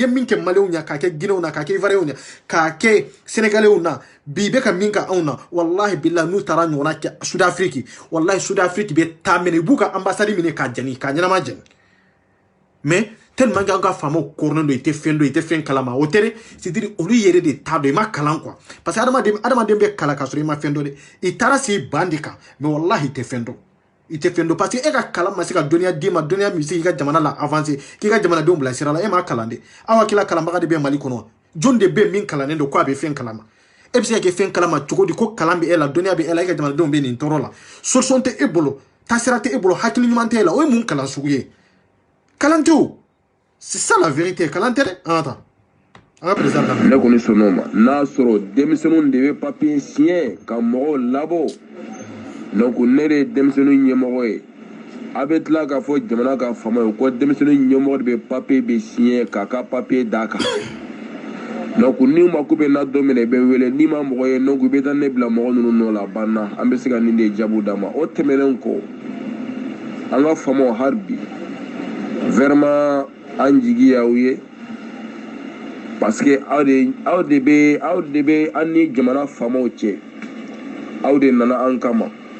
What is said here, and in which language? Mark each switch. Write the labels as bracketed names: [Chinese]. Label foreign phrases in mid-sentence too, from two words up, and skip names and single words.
[Bambara] min kɛ Maliens ɲɛ k'a kɛ Guinéens na k'a kɛ Ivoiriens na k'a kɛ Sénégalais na bi i bɛ ka min ka anw na [Arabic] wallahi billahi [Bambara] n'u taara ɲɔgɔnna kɛ Sud Afrique wallahi Sud Afrique bɛ taa minɛ i b'u ka ambassade minɛ k'a jɛni k'a ɲɛnama jɛni [French] mais tellement que [Bambara] an ka faamaw kɔrɔnen don i tɛ fɛn kalama o tɛ dɛ c'est-à-dire olu yɛrɛ de t'a dɔn i ma kalan quoi [French] parce que [Bambara] adamaden bɛ kalan k'a sɔrɔ i ma fɛn dɔn dɛ i taara se ban de kan mais wallahi i tɛ fɛn dɔn [French] parce que [Bambara] e ka kalan ma se ka dɔnniya d'i ma dɔnniya min se k'i ka jamana la avancer k'i ka jamanadenw bila sira la e m'a kalan dɛ aw hakilila kalanbaga de bɛ Mali kɔnɔ jɔn de bɛ min kalannen don ko a bɛ fɛn kalama e bɛ se ka kɛ fɛn kalama cogo di ko kalan bɛ e la dɔnniya bɛ e la e ka jamanadenw bɛ nin tɔɔrɔ la solution tɛ e bolo taasira tɛ e bolo hakili ɲuman tɛ e la o ye mun kalan sugu ye kalan tɛ o [French] c'est ça la vérité [Bambara] kalan tɛ dɛ an ka taa an ka président lamɛn ne kɔni sɔnn'o ma n'a sɔrɔ denmisɛnninw de bɛ papier siɲɛ ka mɔgɔw labɔ donc ne de ye denmisɛnninw ɲɛmɔgɔ ye a bɛ tila k'a fɔ jamana ka faama ye ko denmisɛnninw ɲɛmɔgɔ de bɛ papier bɛ siɲɛ k'a ka papier d'a kan donc ni mako bɛ na don min na i bɛ wele n'i ma mɔgɔ ye donc i bɛ taa ne bila mɔgɔ ninnu nɔ la banna an bɛ se ka nin de jaabiw d'a ma o tɛmɛnen kɔ an ka faamaw hali bi vraiment an jigi y'aw ye [French] parce que [Bambara] aw de bɛ an ni jamana faamaw cɛ aw de nana an kama